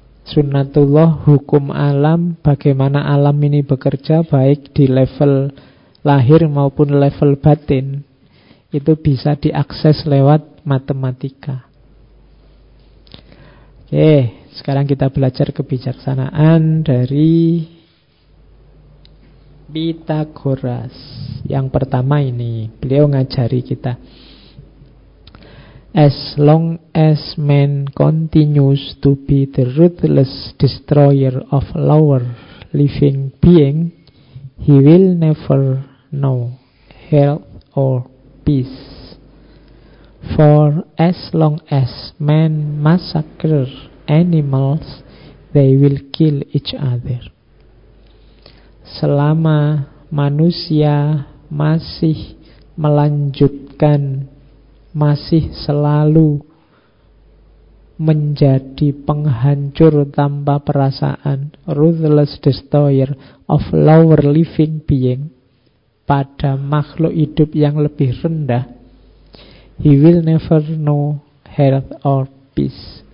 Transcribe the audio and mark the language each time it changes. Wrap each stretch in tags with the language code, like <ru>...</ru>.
<id>Sunnatullah, hukum alam, bagaimana alam ini bekerja baik di level lahir maupun level batin, itu bisa diakses lewat matematika. Oke, sekarang kita belajar kebijaksanaan dari Pythagoras. Yang pertama ini, beliau ngajari kita,</id> <en>as long as man continues to be the ruthless destroyer of lower living being, he will never know health or peace. For as long as man massacres animals, they will kill each other.</en> <id>Selama manusia masih melanjutkan, masih selalu menjadi penghancur tanpa perasaan,</id> <en>ruthless destroyer of lower living being,</en> <id>pada makhluk hidup yang lebih rendah,</id> <en>he will never know health or peace.</en>